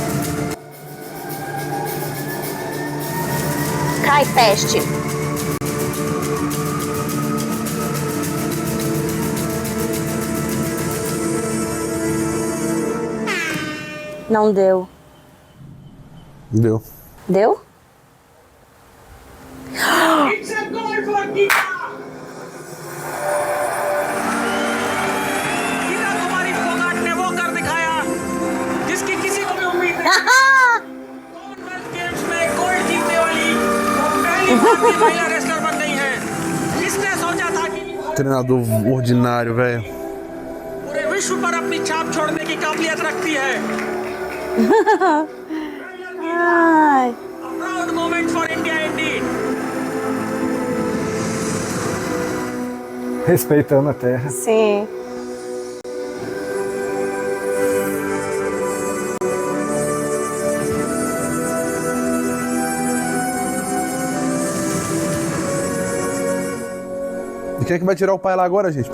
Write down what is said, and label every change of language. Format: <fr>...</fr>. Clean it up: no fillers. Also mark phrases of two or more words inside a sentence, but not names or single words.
<pt>Cai, peste. Não deu. Deu. Deu?</pt> <en>It's a goal for Geeta!</en> <hi>गीता कुमारी फोगाट ने वो कर दिखाया जिसकी किसी को भी उम्मीद नहीं कॉमनवेल्थ गेम्स में गोल्ड जीतने वाली वो पहली भारतीय महिला रेसलर बन गई है। किसने सोचा था कि</hi> <pt>Treinador ordinário, velho.</pt> <hi>पूरे विश्व पर अपनी छाप छोड़ने की काबिलियत रखती है।</hi> <pt>Ai.</pt> <en>A proud moment for India indeed.</en> <pt>Respeitando a terra. Sim. E quem é que vai tirar o pai lá agora, gente?</pt>